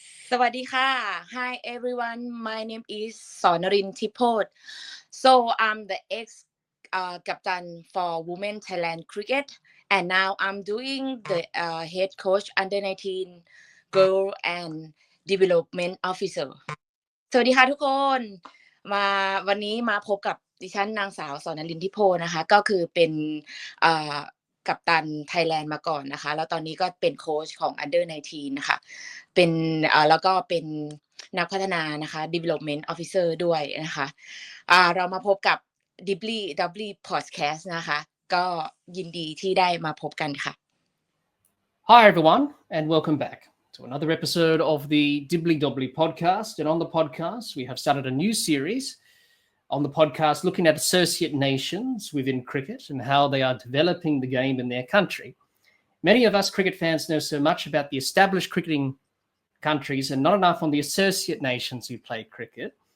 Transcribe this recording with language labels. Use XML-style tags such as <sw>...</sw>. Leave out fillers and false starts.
<th>สวัสดีค่ะ</th> <en>Hi everyone, my name is Sornnarin Tippoch. So I'm the ex-captain for Women Thailand Cricket, and now I'm doing the head coach under 19 girl and development officer.</en> <th>สวัสดีค่ะทุกคนวันนี้มาพบกับดิฉันนางสาวสรณรินทิโพนะคะก็คือเป็นกัปตันไทยแลนด์มาก่อนนะคะแล้วตอนนี้ก็เป็นโค้ชของ Under 19นะคะเป็นแล้วก็เป็นนักพัฒนานะคะ Development Officer ด้วยนะคะเรามาพบกับ Dibbly Dobbly Podcast นะคะก็ยินดีที่ได้มาพบกันค่ะ</th> <en>Hi everyone and welcome back to another episode of the Dibbly Dobbly podcast. And on the podcast we have started a new series on the podcast looking at associate nations within cricket and how they are developing the game in their country. Many of us cricket fans know so much about the established cricketing countries and not enough on the associate nations who play cricket.</en>